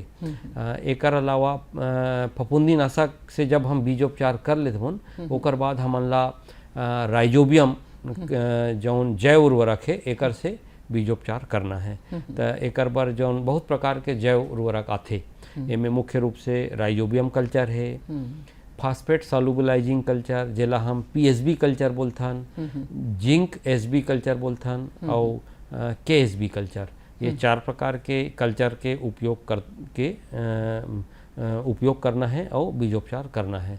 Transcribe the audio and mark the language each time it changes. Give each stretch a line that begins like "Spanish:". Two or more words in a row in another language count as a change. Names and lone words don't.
Chhattisgarhi: एकर अलावा फफूंदी नाशक से जब हम बीजोपचार कर लेते हन ओकर बाद हमन ला राइजोबियम जौन जैव उर्वरक है एकर से बीजोपचार करना है। तो एकर बर जौन बहुत प्रकार के जैव उर्वरक आथे, एमे मुख्य रूप से
English: Rhizobium culture
Chhattisgarhi: है,
English: phosphate solubilizing culture
Chhattisgarhi: जेला हम
English: PSB culture
Chhattisgarhi: बोलथन,
English: zinc SB culture
Chhattisgarhi: बोलथन और
English: KSB culture.
Chhattisgarhi: ये 4 प्रकार के कल्चर के उपयोग करना है और बीजोपचार करना है।